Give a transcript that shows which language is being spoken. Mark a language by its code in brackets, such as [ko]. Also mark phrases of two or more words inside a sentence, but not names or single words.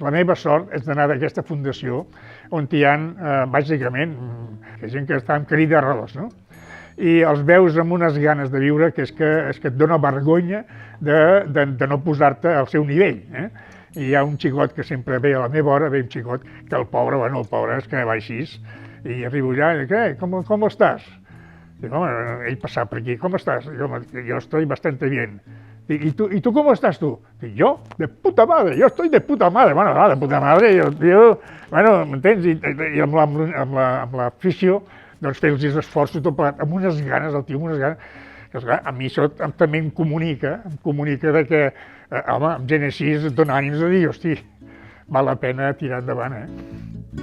[ca] La meva sort és d'anar d'aquesta fundació on hi ha, bàsicament, gent que està amb carí d'arròs, no? i els veus amb unes ganes de viure que és que et dona vergonya de no posar-te al seu nivell. I hi ha un xicot que sempre ve a la meva hora, ve un xicot que el pobre és que va així, i arribo allà i dic, [es] ¿cómo estás? [ca] Dic, home, ell passava per aquí, [es] ¿cómo estás? [ca] Dic, home, [es] yo estoy bastante bien. ¿Y tú cómo estás tú? Dic, yo, de puta madre, yo estoy de puta madre. Bueno, de puta madre, [ca] bueno, m'entens? I amb l'afició, doncs fer els esforços tot plegat, amb unes ganes, el tio amb unes ganes, que esclar, a mi això també em comunica de que, home, amb gent així et dona ànims de dir, hosti, val la pena tirar endavant,